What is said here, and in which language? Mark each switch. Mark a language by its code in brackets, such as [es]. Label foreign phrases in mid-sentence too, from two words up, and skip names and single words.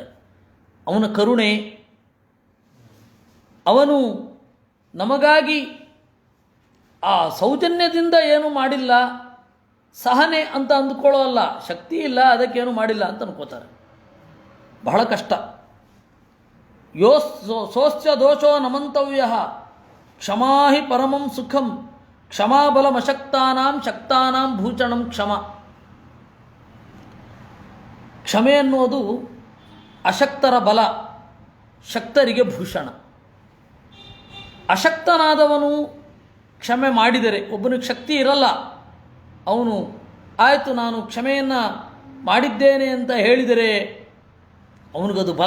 [kn] ಅವನ ಕರುಣೆ, ಅವನು ನಮಗಾಗಿ ಆ ಸೌಜನ್ಯದಿಂದ ಏನು ಮಾಡಿಲ್ಲ, ಸಹನೆ ಅಂತ ಅಂದುಕೊಳ್ಳೋಲ್ಲ, ಶಕ್ತಿ ಇಲ್ಲ ಅದಕ್ಕೇನು ಮಾಡಿಲ್ಲ ಅಂತ ಅನ್ಕೋತಾರೆ. ಬಹಳ ಕಷ್ಟ. [sa] ಸೋಸ್ಯ ದೋಷೋ ನಮಂತವ್ಯ ಕ್ಷಮಾ ಹಿ ಪರಮಂ ಸುಖಂ ಕ್ಷಮಾಬಲಮಶಕ್ತಾನಾಂ ಶಕ್ತಾನಾಂ ಭೂಷಣಂ ಕ್ಷಮ. [kn] ಕ್ಷಮೆ ಅನ್ನೋದು ಅಶಕ್ತರ ಬಲ, ಶಕ್ತರಿಗೆ ಭೂಷಣ. ಅಶಕ್ತನಾದವನು ಕ್ಷಮೆ ಮಾಡಿದರೆ, ಒಬ್ಬನಿಗೆ ಶಕ್ತಿ ಇರಲ್ಲ, ಅವನು ಆಯಿತು ನಾನು ಕ್ಷಮೆಯನ್ನು ಮಾಡಿದ್ದೇನೆ ಅಂತ ಹೇಳಿದರೆ ಅವನಿಗದು ಬಲ.